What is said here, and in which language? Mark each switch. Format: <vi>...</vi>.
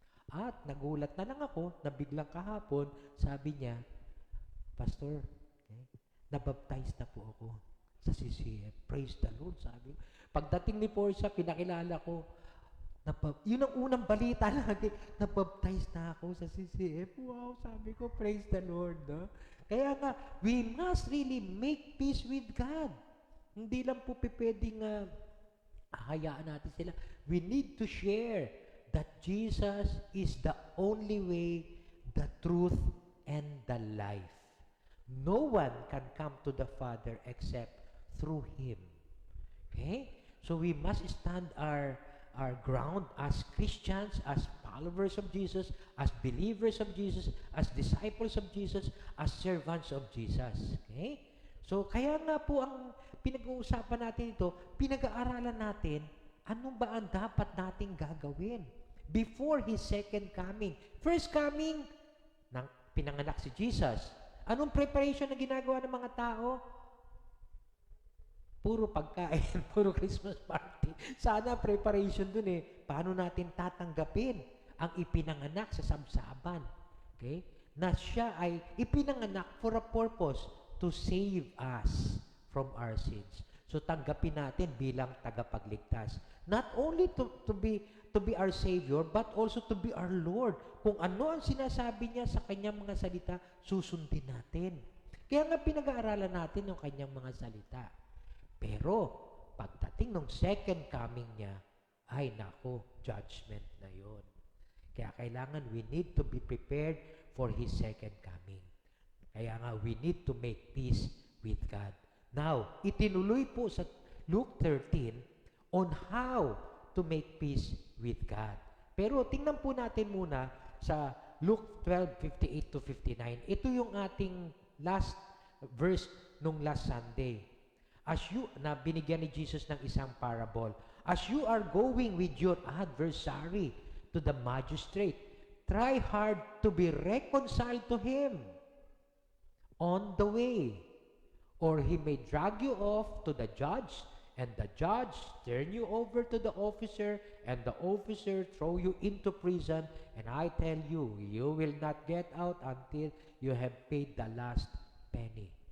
<tl>At nagulat na lang ako, na biglang kahapon, sabi niya, Pastor, nabaptize na po ako sa CCF.</tl> <en>Praise the Lord,</en> <tl>sabi. Pagdating ni Portia, pinakilala ko, yun ang unang balita natin, nabaptize na ako sa CCF.</tl> <en>Wow,</en> <tl>sabi ko,</tl> <en>praise the Lord.</en> <tl>Kaya nga,</tl> <en>we must really make peace with God.</en> <tl>Hindi lang po pwedeng hayaan natin sila.</tl> <en>We need to share that Jesus is the only way, the truth, and the life. No one can come to the Father except through Him. Okay? So we must stand our ground as Christians, as followers of Jesus, as believers of Jesus, as disciples of Jesus, as servants of Jesus. Okay?</en> <tl>So, kaya nga po ang pinag-uusapan natin ito, pinag-aaralan natin, ano ba ang dapat nating gagawin</tl> <en>before His second coming. First coming,</en> <tl>pinanganak si Jesus. Anong preparation na ginagawa ng mga tao? Puro pagkain, puro Christmas party. Sana preparation dun Paano natin tatanggapin ang ipinanganak sa sabsaban? Okay? Na siya ay ipinanganak</tl> <en>for a purpose to save us from our sins.</en> <tl>So tanggapin natin bilang tagapagligtas.</tl> <en>Not only to be our Savior, but also to be our Lord.</en> <tl>Kung ano ang sinasabi niya sa kanyang mga salita, susundin natin. Kaya nga pinag-aaralan natin yung kanyang mga salita. Pero, pagdating ng</tl> <en>second coming</en> <tl>niya, ay nako, judgment na yon. Kaya kailangan</tl> <en>we need to be prepared for His second coming.</en> <tl>Kaya nga,</tl> <en>we need to make peace with God. Now,</en> <tl>itinuloy po sa</tl> <en>Luke 13 on how to make peace with God.</en> <tl>Pero tingnan po natin muna sa Luke 12:58 to 59. Ito yung ating</tl> <en>last verse</en> <tl>nung</tl> <en>last Sunday.</en> <tl>Na binigyan ni Jesus ng isang parable.</tl> <en>As you are going with your adversary to the magistrate, try hard to be reconciled to him on the way, or he may drag you off to the judge, and the judge turn you over to the officer, and the officer throw you into prison, and I tell you, you will not get out until you have paid the last penny.</en>